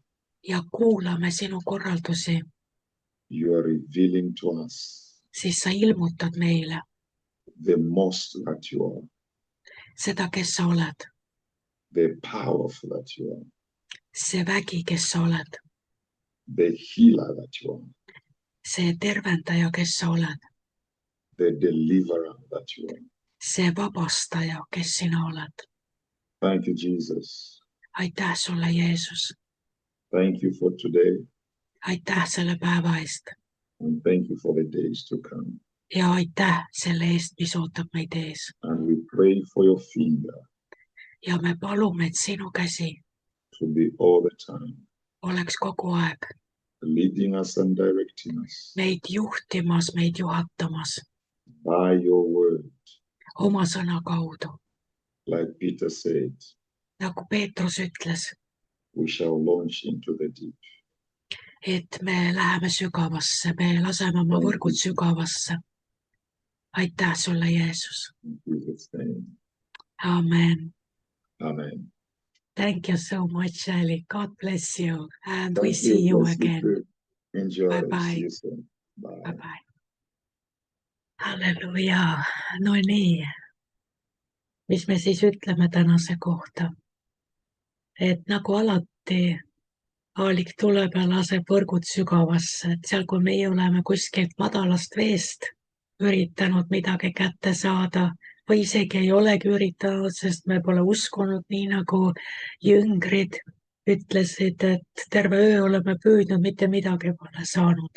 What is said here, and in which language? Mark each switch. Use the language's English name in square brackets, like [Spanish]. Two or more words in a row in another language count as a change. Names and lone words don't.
[Estonian] ja kuulame sinu korraldusi, [English] you are revealing to us [Estonian] siis sa ilmutad meile [English] the most that you are, [Estonian] seda, kes sa oled. [English] the powerful that you are, [Estonian] See vägi, kes sa oled. [English] the healer that you are, [Estonian] See tervendaja, kes sa oled. [English] the deliverer that you are. [Estonian] See vabastaja, kes sina oled. [English] Thank you, Jesus. [Estonian] Aitäh sulle, Jeesus. [English] Thank you for today, [Estonian] Aitäh selle päeva eest. [English] and thank you for the days to come. [Estonian] Ja aitäh selle eest, mis ootab meid ees. [English] And we pray for your finger [Estonian] Ja me palume, et sinu käsi [English] to be all the time, [Estonian] oleks kogu aeg [English] leading us and directing us [Estonian] meid juhtimas, meid juhatamas [English] by your word. [Estonian] oma sõna kaudu. [English] Like Peter said, [Estonian] Nagu Peetrus ütles, [English] we shall launch into the deep. [Estonian] et me läheme sügavasse, me laseme oma võrgud sügavasse. Aitäh sulle, Jeesus. [English] In Jesus' name, Amen. amen. Thank you so much, Ali. God bless you. And we Thank see you Bless again. too. Enjoy. Bye-bye. See you soon. Bye. Bye-bye. [Estonian] Halleluuja. No nii. Mis me siis ütleme tänase kohta? Et nagu alati Aalik tuleb ja laseb võrgud sügavasse, et seal, kui meie oleme kuskilt madalast veest üritanud midagi kätte saada või isegi ei olegi üritanud, sest me pole uskunud, nii nagu jüngrid ütlesid, et terve öö oleme püüdnud, mitte midagi pole saanud.